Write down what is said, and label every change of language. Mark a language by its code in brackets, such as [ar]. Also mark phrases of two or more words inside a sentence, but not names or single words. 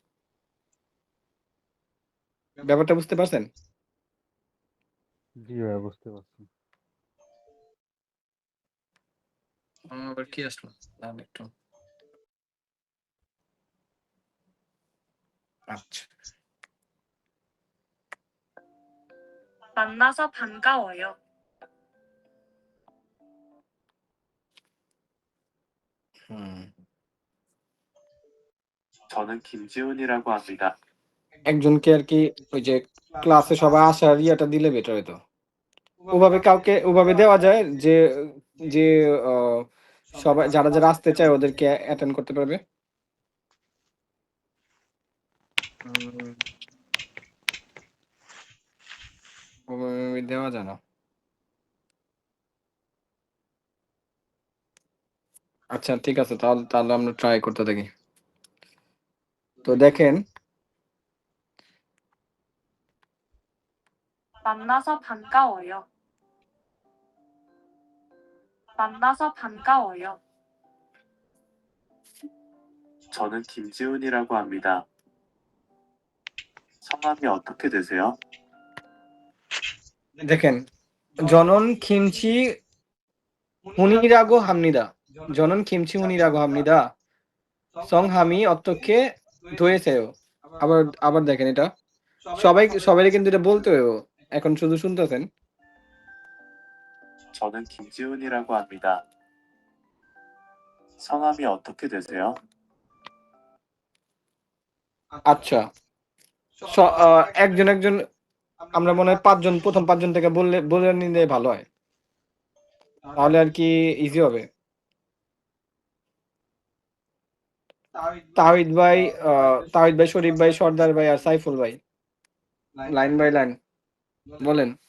[bn] ব্যাপারটা বুঝতে পারছেন? জি ভাইয়া, বুঝতে পারছি। আবার কি আসলো? একটু আচ্ছা, [ko] 만나서 반가워요. 저는 김지훈이라고 합니다. [bn] একজনকে আর কি ওই যে ক্লাসে সবাই আসার ইয়েটা দিলে বেটার হতো। ওভাবে দেওয়া যায় যে যে আহ, সবাই যারা যারা আসতে চায় ওদেরকে অ্যাটেন্ড করতে পারবে। ওভাবে দেওয়া যায় না। আচ্ছা ঠিক আছে, তাহলে তাহলে আমরা ট্রাই করতে থাকি। তো দেখেন [ko] 만나서 반가워요. 만나서 반가워요. 저는 김지훈이라고 합니다. 성함이 어떻게 되세요? দেখেন 저는 김지훈이라고 합니다, 저는 김지훈이라고 합니다 성함이 어떻게 되세요. [bn] আবার আবার দেখেন, এটা সবাই কিন্তু এটা বলতে হবে, এখন শুধু শুনতেছেন। [ko] 저는 김지훈이라고 합니다. 성함이 어떻게 되세요? [bn] আচ্ছা, একজন একজন আমরা মনে হয় প্রথম পাঁচজন থেকে বলে নিলে ভালো হয়, তাহলে আর কি ইজি হবে। তাহিদ ভাই, শরীফ ভাই, সর্দার ভাই আর সাইফুল ভাই, লাইন বাই লাইন বলেন।